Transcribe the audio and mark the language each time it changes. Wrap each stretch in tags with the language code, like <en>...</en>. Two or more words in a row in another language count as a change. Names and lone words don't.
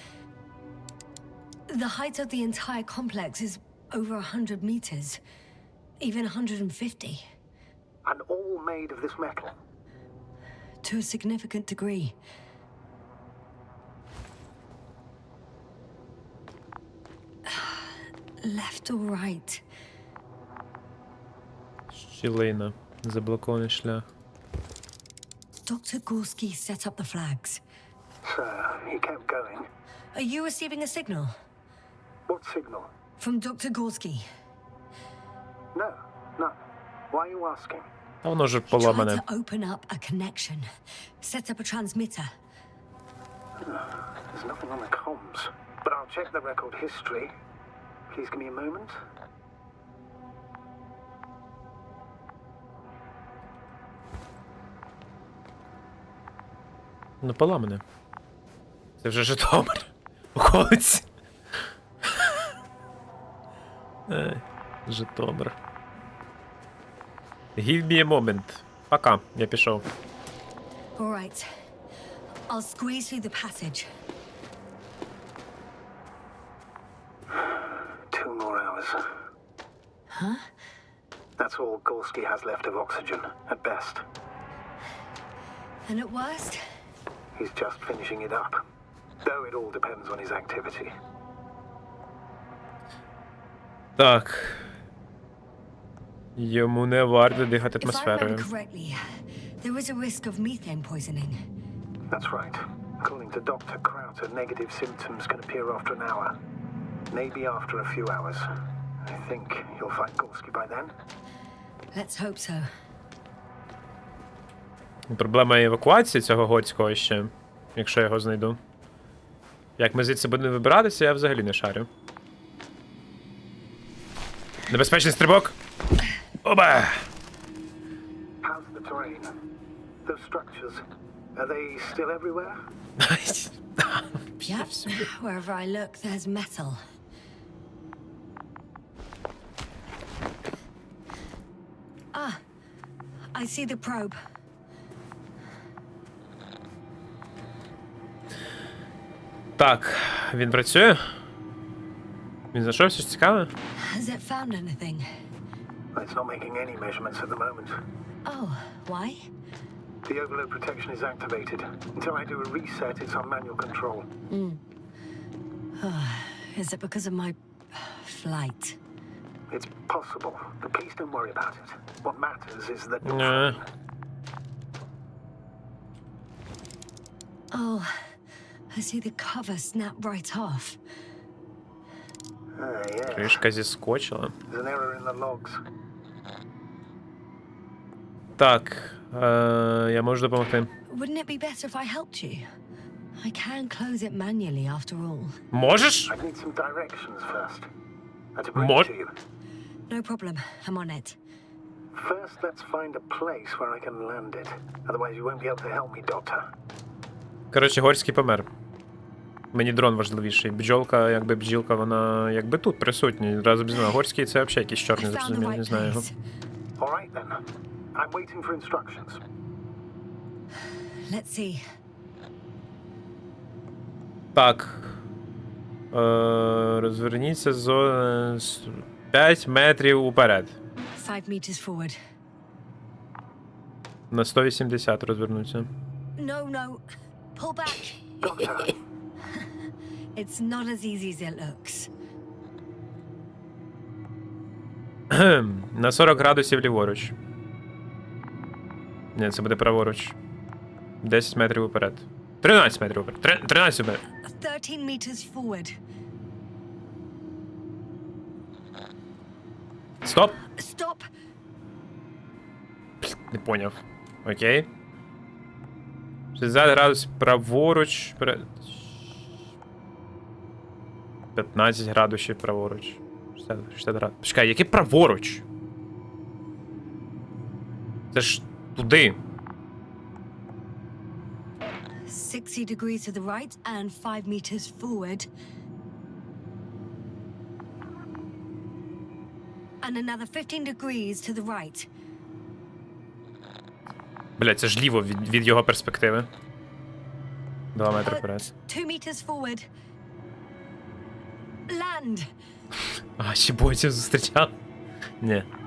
<en>The height of the entire complex is over 100 meters, even 150. And all made of this metal? To a significant degree. Left or right?</en> <uk>Щілина. Заблокований шлях.</uk> <en>Dr. Gorski set up the flags. So, he kept going. Are you receiving a signal? What signal? From Dr. Gorski. No. Why are you asking?</en> <uk>А воно вже</uk> <en>Tried</en> <uk>поламане.</uk> <en>to open up a connection. Set up a transmitter. There's nothing on the comms. But I'll check the record history. Please give me a moment.</en> <uk>Ну, поламане. Це вже Житомир. Околиці. Житомир.</uk> <en>Give me a moment.</en> <uk>Пока, я пішов.</uk> <en>All right. I'll squeeze through the passage. 2 more hours. Huh? That's all Gorski has left of oxygen, at best. And at worst? He's just finishing it up. Though it all depends on his activity.</en> <uk>Так. Йому не варто дихати</uk> <en>If I remember</en> <uk>атмосферою.</uk> <en>correctly, there is a risk of methane poisoning. That's right. According to Dr. Krauter, negative symptoms can appear after an hour. Maybe after a few hours. I think you'll find Gorski by then. Let's hope so.</en> <uk>Проблема евакуації цього готського ще, якщо я його знайду. Як ми звідси будемо вибиратися, я взагалі не шарю. Небезпечний стрибок! Оба!</uk> <en>How's the terrain? Those structures, are they still everywhere? Yep. Wherever I look, there's metal. Ah, I see the probe.</en> <uk>Так, він працює? Він знайшов щось цікаве?</uk> <en>Has it found anything? It's not making any measurements at the moment. Oh, why? The overload protection is activated. Until I do a reset, it's on manual control. Is it because of my flight? It's possible, but please don't worry about it. What matters is that you're</en> <uk>Не.</uk> <en>fine. Oh, I see the cover snap right off. Yes.</en> <uk>Кришка зіскочила.</uk> <en>There's an error in the logs.</en> <uk>Так, я можу допомогти.</uk> <en>Wouldn't it be better if I helped you? I can close it manually after all.</en> <uk>Можеш?</uk> <en>I need some directions first. And to bring What? it to you. No problem, I'm on it. First, let's find a place where I can land it. Otherwise, you won't be able to help me, Doctor.</en> <uk>Коротше, Горський помер. Мені дрон важливіший. Бджолка, якби бджілка, вона якби тут присутня. Разом зі мною. Горський це взагалі якийсь</uk> <en>I</en> <uk>чорний,</uk> <en>found the</en> <uk>зрозумів,</uk> <en>right</en> <uk>не знаю його.</uk> <en>place. All right, then. I'm waiting for instructions. Let's see.</en> <uk>Так. Розверніться з 5 метрів уперед.</uk> <en>5 meters forward.</en> <uk>На 180 розвернуться.</uk> <en>No. Pull back. Doctor, It's not as easy as it looks.</en> <uk>На 40 градусів ліворуч. Ні, це буде праворуч. 10 метрів уперед. 13 метрів уперед. 13 метрів.</uk> <en>13 meters forward.</en> <uk>Стоп!</uk> <en>Stop!</en> <uk>Не поняв. Окей. 60 градусів праворуч. 15 градусів праворуч. 60 градусів. Чекай, яке праворуч? Це ж туди.</uk> <en>60 degrees to the right and 5 meters forward. And another 15 degrees to the right.</en> <uk>Блядь, це ж ліво від його перспективи. 2 метри вперед.</uk> <en>2 meters forward. Land!</en> <uk>А, ще бойців зустрічав? Ні.</uk>